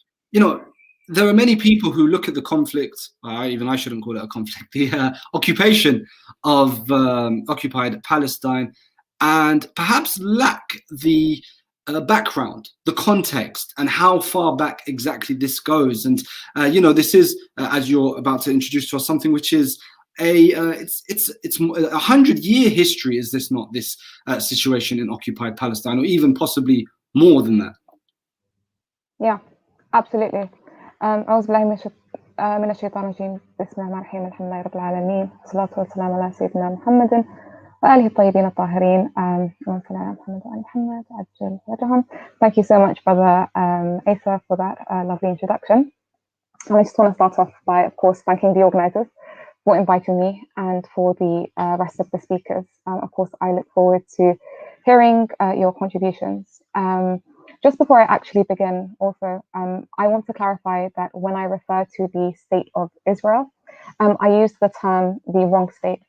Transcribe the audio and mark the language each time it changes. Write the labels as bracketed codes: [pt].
[en] you know, there are many people who look at the conflict, even I shouldn't call it a conflict, the occupation of occupied Palestine, and perhaps lack the background, the context, and how far back exactly this goes. And you know, this is, as you're about to introduce to us, something which is it's a 100-year history, is this not, this situation in occupied Palestine, or even possibly more than that? Yeah, absolutely. [ar] أعوذ بالله من الشيطان الرجيم بسم الله الرحمن الرحيم الحمد لله رب العالمين والصلاة والسلام على سيدنا محمد وآله الطيبين الطاهرين اللهم صل على محمد وآل محمد عجل وجههم. [en] Thank you so much, Brother Eisa, for that lovely introduction. And I just want to start off by, of course, thanking the organisers for inviting me and for the rest of the speakers. Of course, I look forward to hearing your contributions. Just before I actually begin, also, I want to clarify that when I refer to the state of Israel, I use the term the wrong state.